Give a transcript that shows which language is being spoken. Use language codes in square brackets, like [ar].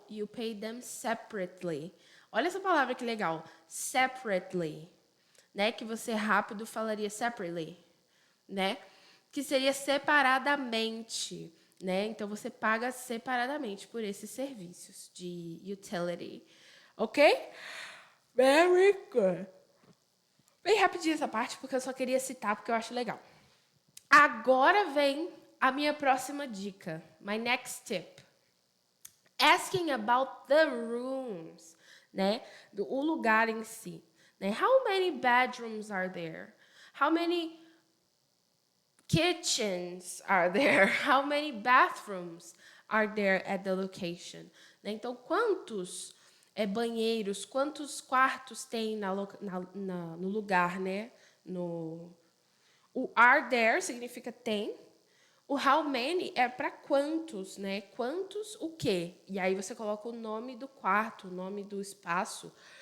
[en] You pay them separately. [pt] Olha essa palavra que legal. Separately. Né? Que você rápido falaria separately. Né? Que seria separadamente. Né? Então, você paga separadamente por esses serviços de utility. Ok? [en] Very good. [pt] Bem rapidinho essa parte, porque eu só queria citar, porque eu acho legal. Agora vem a minha próxima dica. [en] My next tip. Asking about the rooms, né? [pt] O lugar em si. Né? [en] How many bedrooms are there? How many kitchens are there? How many bathrooms are there at the location? [pt] Né? Então, quantos banheiros, quantos quartos tem no lugar, né? O are there significa tem. O how many é para quantos, né? Quantos o quê? E aí você coloca o nome do quarto, o nome do espaço.